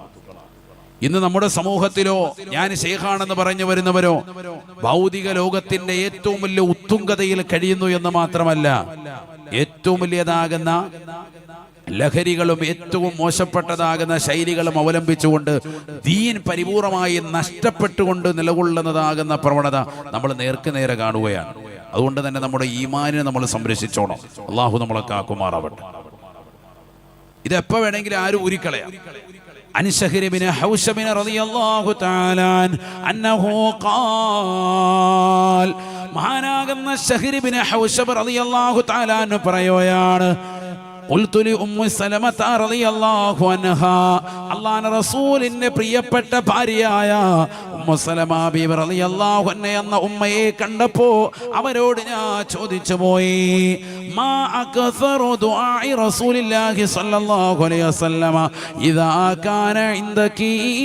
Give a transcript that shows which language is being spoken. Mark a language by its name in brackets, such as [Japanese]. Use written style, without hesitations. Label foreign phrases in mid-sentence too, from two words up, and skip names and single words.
[Malayalam] ഇന്ന് നമ്മുടെ സമൂഹത്തിലോ ഞാൻ ശൈഖാണെന്ന് പറഞ്ഞു വരുന്നവരോ ഭൗതിക ലോകത്തിന്റെ ഏറ്റവും വലിയ ഉത്തുംഗതയിൽ കഴിയുന്നു എന്ന് മാത്രമല്ല, ഏറ്റവും വലിയതാകുന്ന ലഹരികളും ഏറ്റവും മോശപ്പെട്ടതാകുന്ന ശൈലികളും അവലംബിച്ചുകൊണ്ട് ദീൻ പരിപൂർണമായി നഷ്ടപ്പെട്ടുകൊണ്ട് നിലകൊള്ളുന്നതാകുന്ന പ്രവണത നമ്മൾ നേർക്കുനേരെ കാണുകയാണ്. അതുകൊണ്ട് തന്നെ നമ്മുടെ ഈമാനിനെ നമ്മൾ സംരക്ഷിച്ചോണം. അള്ളാഹു നമ്മളെ കാക്കുമാറാവട്ടെ. ഇതെപ്പോ വേണമെങ്കിലും ആരും ഊരിക്കളയാം. [Arabic] عن شهر بن حوشب رضي الله تعالى عنه قال മഹാനാകുന്ന ഷഹ്ർ ബിൻ [Malayalam] ഹൗശബ് [Arabic] رضي الله تعالى عنه [Malayalam] പറയുകയാണ്, [Arabic] قلت لأم سلمة رضي الله عنها, [Malayalam] അല്ലാഹുവിന്റെ റസൂലിന്റെ പ്രിയപ്പെട്ട ഭാര്യയായ ഉമ്മു സലമ ബീവി [Arabic] رضي الله عنها [Malayalam] എന്ന ഉമ്മയെ കണ്ടപ്പോൾ അവരോട് ഞാൻ ചോദിച്ചു പോയി, [Arabic] ما أكثر دعاء رسول الله صلى الله عليه وسلم إذا كان عندك.